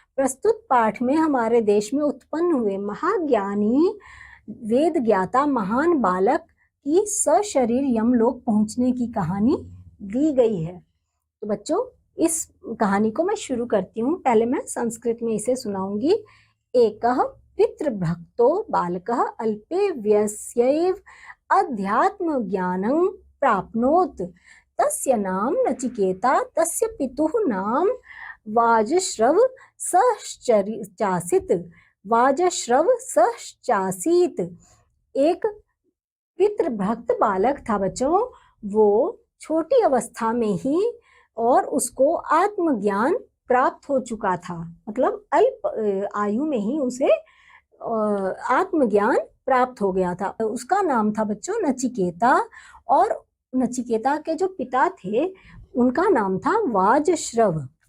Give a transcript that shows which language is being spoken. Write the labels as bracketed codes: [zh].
[hi] प्रस्तुत पाठ में हमारे देश में उत्पन्न हुए महाज्ञानी वेद ज्ञाता महान बालक की सशरीर यमलोक पहुंचने की कहानी दी गई है। तो बच्चों, इस कहानी को मैं शुरू करती हूँ। पहले मैं संस्कृत में इसे सुनाऊंगी। [sa] एकः पितृभक्तो बालकः अल्पे वयस्यैव अध्यात्म ज्ञानं प्राप्नोत् तस्य नाम नचिकेता तस्य पितुः नाम वाजश्रव सहचासीत। [hi] एक पितृभक्त बालक था बच्चों। वो छोटी अवस्था में ही और उसको आत्मज्ञान प्राप्त हो चुका था, मतलब अल्प आयु में ही उसे आत्मज्ञान प्राप्त हो गया था। उसका नाम था बच्चों नचिकेता, और नचिकेता के जो पिता थे उनका नाम था वाजश्रव।